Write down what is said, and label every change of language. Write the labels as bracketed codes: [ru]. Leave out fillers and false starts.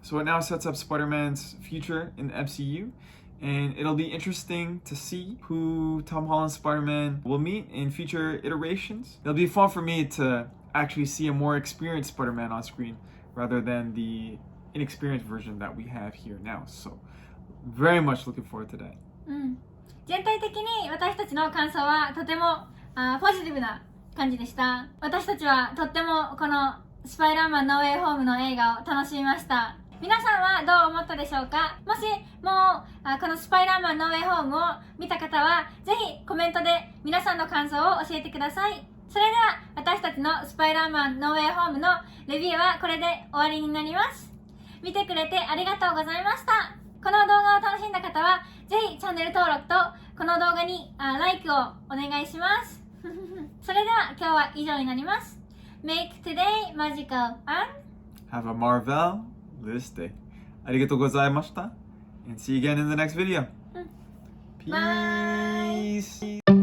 [en] So it now sets up Spider-Man's future in the MCU, and it'll be interesting to see who Tom Holland's Spider-Man will meet in future iterations. It'll be fun for me to actually see a more experienced Spider-Man on screen rather than the inexperienced version that we have here now. So very much looking forward to that. [ja] 全体的に私たちの感想はとてもポジティブな感じでした。私たちはとってもこのスパイダーマンノーウェイホームの映画を楽しみました。皆さんはどう思ったでしょうか？もしもうこのスパイダーマンノーウェイホームを見た方はぜひコメントで皆さんの感想を教えてください。それでは私たちのスパイダーマンノーウェイホームのレビューはこれで終わりになります。見てくれてありがとうございました。この動画を楽しんだ方はぜひチャンネル登録とこの動画にLIKEをお願いします。それでは今日は以上になります。 [en] Make today magical and have a marvelous day. [ja] ありがとうございました。 [en] And see you again in the next video. Peace.